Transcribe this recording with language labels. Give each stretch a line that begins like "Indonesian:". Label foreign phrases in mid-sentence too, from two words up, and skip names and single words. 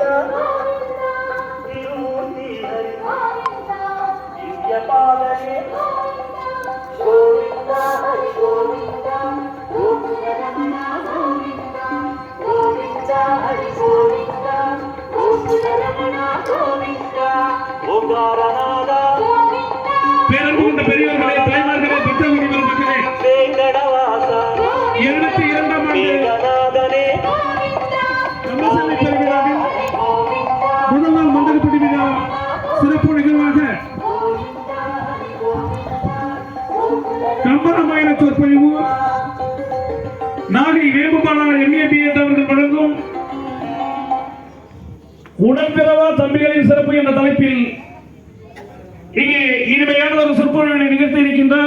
Kannada: ತಿರುಮೂರ್ತಿ ಹರಿ ದಿವ್ಯಪಾಲನೆ ಗೋವಿಂದ ಹರಿ ಗೋವಿಂದ ಗೋಕುಲರಮಣ ಗೋವಿಂದ ಗೋವಿಂದ ಹರಿ ಗೋವಿಂದ ಗೋಕುಲರಮಣ ಗೋವಿಂದ ಓಂಕಾರನಾದ
Tamil: பேரன்புகொண்ட பெரியவர்களே, தாய்மார்களே, பெற்றவர்களே, பெருமக்களே,
Kannada: ವೇಂಕಟವಾಸ
Tamil: 2002 ஆம் ஆண்டு
Kannada: ವೇಂಕಟನಾಥನೇ
Tamil: கந்தசாமி பெருவிழாவில் முதல் நாள் மண்டலப்படி விழா சிறப்பு நிகழ்வாக கம்பராமாயண சொற்பொழிவு நாகை வேம்புபாலா MABS அவர்கள் வழங்கும் உடன்பிறவா தம்பிகளின் சிறப்பு என்ற தலைப்பில் இங்கே இனிமையான ஒரு சொற்பொழிவினை நிகழ்த்தி இருக்கின்றார்.